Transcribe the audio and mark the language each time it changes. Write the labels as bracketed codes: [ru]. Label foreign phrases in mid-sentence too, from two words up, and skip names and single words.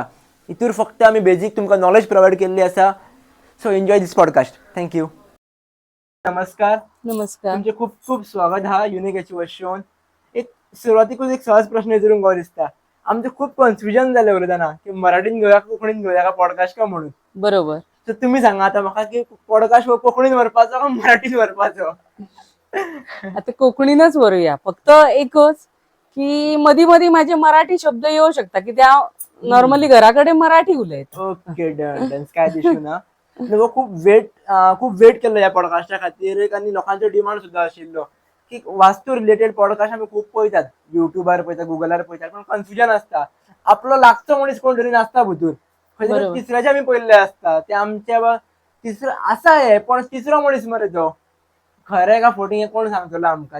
[kok] हितूर फक्त आमी बेजीक तुमकां [en] knowledge provide [kok] केल्ली आसा. [en] So enjoy this podcast. Thank you. नमस्कार. [kok] नमस्कार. तुमचे खूप खूप स्वागत हा युनिक अचिव्हर शोन. एक सुरवातीकूच एक सहज प्रश्न विचारूंक गो दिसता. आमचे खूप कन्फ्युजन जालें उलयतना की मराठीन घेवया कोंकणीन घेवया का पॉडकास्ट का म्हणून. बरोबर. तर तुम्ही सांगा आता म्हाका की पॉडकास्ट कोंकणीन व्हरपाचो का मराठीन व्हरपाचो? आता कोंकणीनच व्हरुया. फक्त एकच की मधी मधी माझे मराठी शब्द येऊ शकता की त्या नॉर्मली घराकडे मराठी उलयत. [en] okay, done. [kok] काय इश्यू ना. खूप वेट केलं या पॉडकास्टा खातीर आणि लोकांचो डिमांड सुद्धा आशिल्लो की वास्तू [en] related podcast [kok] आमी खूप पळयतात, युट्यूबार पळयतात, गुगलार पळयतात, पण कन्फ्युजन असता. आपलो लागचो मनीस कोण तरी नासता भितूर. खंय तिसऱ्याचे आमी पळयल्ले असता, ते आमच्या तिसरो आसा हे पण तिसरो मनीस मरे तो खरें का फोटींग हे कोण सांगतलो आमकां.